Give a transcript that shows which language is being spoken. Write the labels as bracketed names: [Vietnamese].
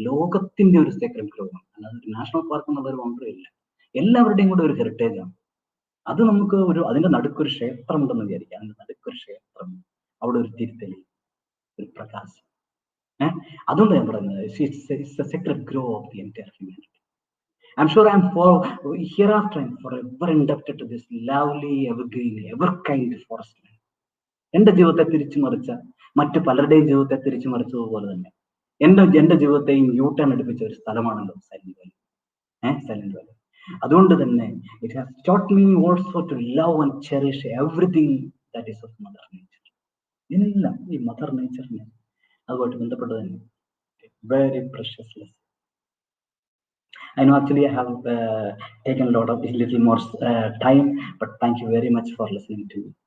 [Malayalam] ലോകത്തിന്റെ ഒരു സേക്രഡ് ഗ്രൂവാണ്, അല്ലാതെ ഒരു നാഷണൽ പാർക്ക് എന്നുള്ളൊരു മാത്രമില്ല, എല്ലാവരുടെയും കൂടെ ഒരു ഹെറിറ്റേജ് ആണ് അത്. നമുക്ക് അതിന്റെ നടുക്കൊരു ക്ഷേത്രം ഉണ്ടെന്ന് വിചാരിക്കാം. അതിന്റെ നടുക്കൊരു ക്ഷേത്രം, അവിടെ ഒരു തിരുത്തലി, ഒരു പ്രകാശം. അതുകൊണ്ട് ഞാൻ പറയുന്നത് [English] Sacred grove of the entire humanity. I'm sure hereafter I'm forever indebted to this lovely, evergreen, ever-kind forest land. [Malayalam] എന്റെ ജീവിതത്തെ തിരിച്ചു മറിച്ച, മറ്റു പലരുടെയും ജീവിതത്തെ തിരിച്ചു മറിച്ചതുപോലെ തന്നെ എന്റെ ജീവിതത്തെയും യൂട്ടേൺ എടുപ്പിച്ച ഒരു സ്ഥലമാണല്ലോ സൈലന്റ് വാലി. Silent Valley. അതുകൊണ്ട് തന്നെ [English] It has taught me also to love and cherish everything that is of mother nature. [Malayalam] ഇതിനെല്ലാം ഈ മദർ നേച്ചറിനെ അതുമായിട്ട് ബന്ധപ്പെട്ട് തന്നെ [English] very precious lesson. I know actually I have taken a little more time, but thank you very much for listening to me.